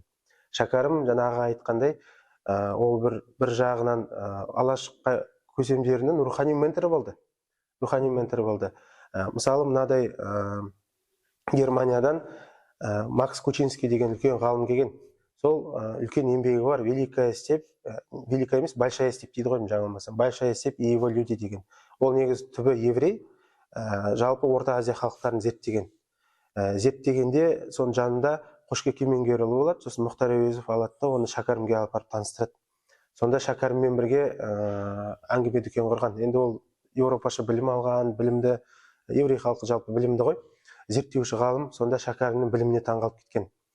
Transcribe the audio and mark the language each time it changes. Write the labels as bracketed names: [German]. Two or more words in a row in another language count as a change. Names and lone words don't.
[Kazakh] Шәкәрім жаңағы айтқандай, ол бір жағынан алаш көсемдерінің рухани менторы болды. Мысалы, мынадай Германиядан Макс Кучинский деген үлкен ғалым келген. Сол үлкен еңбегі бар, [Russian] великая степь, великая емес, большая степь [Kazakh] дейді ғой, жаңылмасам. [Russian] Большая степь и его люди деген. [Kazakh] Ол негіз түбі еврей, жалпы Орта Азия халықтарын зерттегенде соның жанында Қошке Кемеңгерұлы болады, сосын Мұхтар Әуезов алады да оны Шәкәрімге алып барып таныстырады. Сонда Шәкәріммен бірге әңгіме дүкен құрған. Енді ол еуропаша білім алған, білімді, еврей халқы жалпы білімді ғой, зерттеуші ғалым, сонда Шәкәрімнің біліміне таңғалып кеткен.